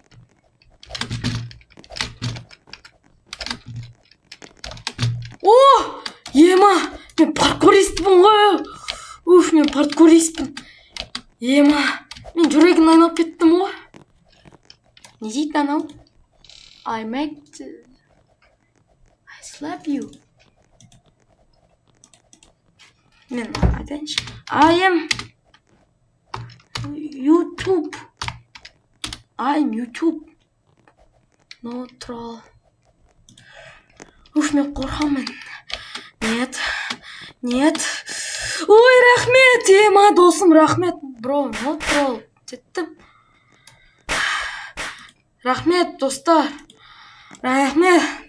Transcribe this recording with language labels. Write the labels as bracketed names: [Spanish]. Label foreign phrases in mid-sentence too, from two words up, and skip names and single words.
[Kazakh] О, ема, мен паркуристпін ғой. Мен паркуристпін. Ема, мен жүрегін айналып кеттім ғой. Не дейді анау? [English] I slap you. [Kazakh] Мен айтайыншы. [English] I am YouTube. No troll. [Kazakh] Мен қорқамын. Нет. Ой, рахмет, ема досым, рахмет. Бро, [English] no troll. [Kazakh] Жеттім. Рахмет, достар. Рахмет.